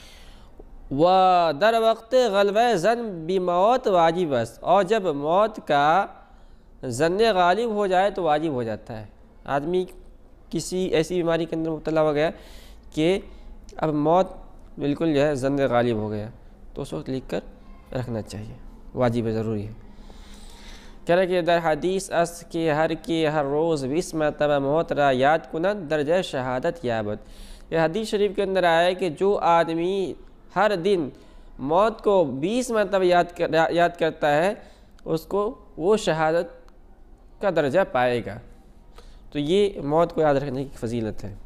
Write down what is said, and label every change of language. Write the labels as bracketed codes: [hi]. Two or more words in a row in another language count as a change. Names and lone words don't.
[fa] در وقت غلبہ ظن بموت واجب است، [ur] اور جب موت کا ظن غالب ہو جائے تو واجب ہو جاتا ہے. آدمی کسی ایسی بیماری کے اندر مبتلا ہو گیا کہ اب موت بالکل جو ہے ظن غالب ہو گیا، تو اس وقت لکھ کر رکھنا چاہیے، واجب ہے، ضروری ہے. کہہ رہے کہ [fa] در حدیث است کہ ہر روز 20 مرتبہ موت را یاد کنند درجہ شہادت یابد. [ur] یہ حدیث شریف کے اندر آیا ہے کہ جو آدمی ہر دن موت کو 20 مرتبہ یاد کرتا ہے اس کو وہ شہادت کا درجہ پائے گا. تو یہ موت کو یاد رکھنے کی فضیلت ہے.